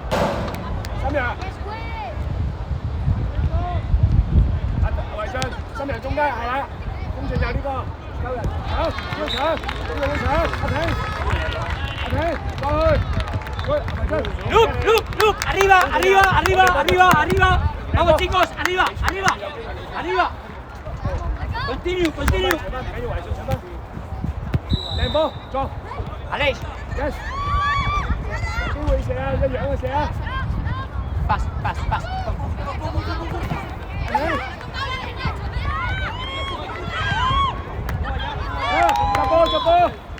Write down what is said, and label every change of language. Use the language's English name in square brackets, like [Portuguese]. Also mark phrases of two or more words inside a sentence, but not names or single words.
[Cantonese] 深入。維俊，深入中間係啦，公進有呢個，夠人搶，要搶，呢個要搶，阿挺，過去，喂，維俊。 Look, [Spanish] arriba. Vamos chicos, arriba. [Cantonese] Continue. 搶翻，唔緊要，維俊搶翻。靚波，撞 Aleix, ，yes。有機會射啊，一樣嘅射啊。 pass. 入波！